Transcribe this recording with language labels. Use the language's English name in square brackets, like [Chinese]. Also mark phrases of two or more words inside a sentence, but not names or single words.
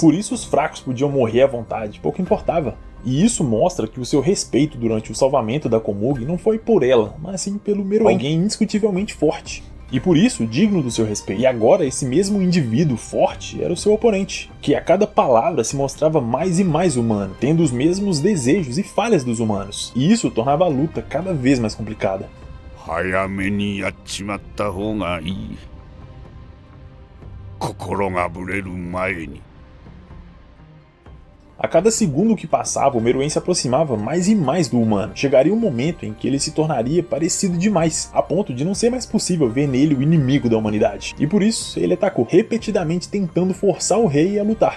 [Portuguese] Por isso os fracos podiam morrer à vontade, pouco importava. E isso mostra que o seu respeito durante o salvamento da Komugi não foi por ela, mas sim pelo Meruem, alguém indiscutivelmente forte. E por isso, digno do seu respeito. E agora, esse mesmo indivíduo forte era o seu oponente, que a cada palavra se mostrava mais e mais humano, tendo os mesmos desejos e falhas dos humanos. E isso tornava a luta cada vez mais complicada. [Japanese] 早めにやっちまった方がいい。心がぶれる前に。 [Portuguese] A cada segundo que passava, o Meruem se aproximava mais e mais do humano. Chegaria um momento em que ele se tornaria parecido demais, a ponto de não ser mais possível ver nele o inimigo da humanidade. E por isso, ele atacou, repetidamente tentando forçar o rei a lutar.